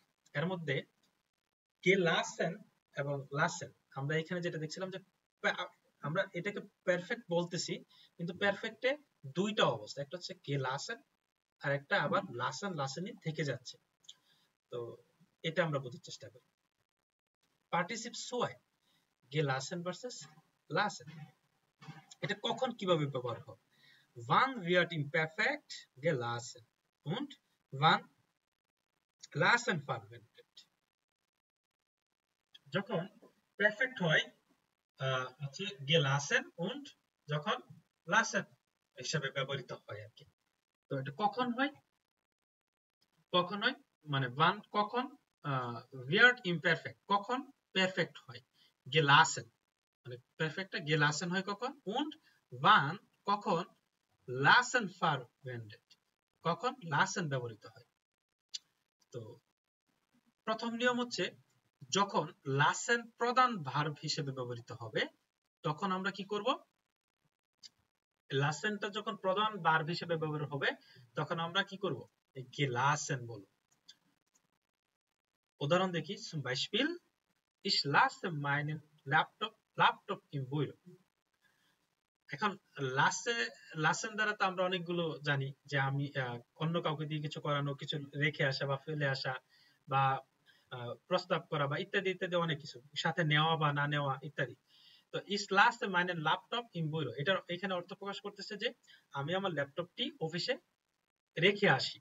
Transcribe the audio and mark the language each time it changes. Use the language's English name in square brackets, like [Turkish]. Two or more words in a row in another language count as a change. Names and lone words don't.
[Bangla] এর মধ্যে গেলাসেন এবং লাসেন, আমরা এখানে যেটা দেখছিলাম যে আমরা এটাকে পারফেক্ট বলতেছি, কিন্তু পারফেক্টে দুইটা অবস্থা, একটা হচ্ছে গেলাসেন আর একটা আবার লাসেন লাসেনই থেকে যাচ্ছে। তো এটা আমরা বোঝার চেষ্টা করি। [German] Partizip zwei gelassen [Bangla] ভার্সেস লাসেন, এটা কখন কিভাবে ব্যবহার হবে? [German] wann wird im Perfekt gelassen und wann lassen verwendet? [Bangla] যখন পারফেক্ট হয় হচ্ছে [German] gelassen und [Bangla] যখন lassen হিসাবে ব্যবহৃত হয় আর কি। তো এটা কখন হয়? কখন হয় মানে wann কখন, [German] wird imperfect [Bangla] কখন পারফেক্ট হয়, gelassen মানে পারফেক্টটা gelassen হয় কখন, [German] und wann [Bangla] কখন [German] lassen verwendet [Bangla] কখন lassen ব্যবহৃত হয়। তো প্রথম নিয়ম হচ্ছে যখন lassen প্রধান ভার্ব হিসেবে ব্যবহৃত হবে তখন আমরা কি করব, লাসেনটা যখন প্রধান ভার্ব হিসেবে ব্যবহার হবে তখন আমরা কি করব, gelassen বলবো। উদাহরণ দেখি, [German] zum Beispiel ich lasse meinen Laptop im Büro। [Bangla] এখন লাসেন দ্বারা তো আমরা অনেকগুলো জানি, যে আমি অন্য কাউকে দিয়ে কিছু করানো, কিছু রেখে আসা বা ফেলে আসা বা প্রস্তাব করা বা ইত্যাদি ইত্যাদি অনেক কিছু, সাথে নেওয়া বা না নেওয়া ইত্যাদি। তো [German] ich lasst [Bangla] মানে [German] Laptop im Büro, [Bangla] এটা এখানে অর্থ প্রকাশ করতেছে যে আমি আমার ল্যাপটপটি অফিসে রেখে আসি।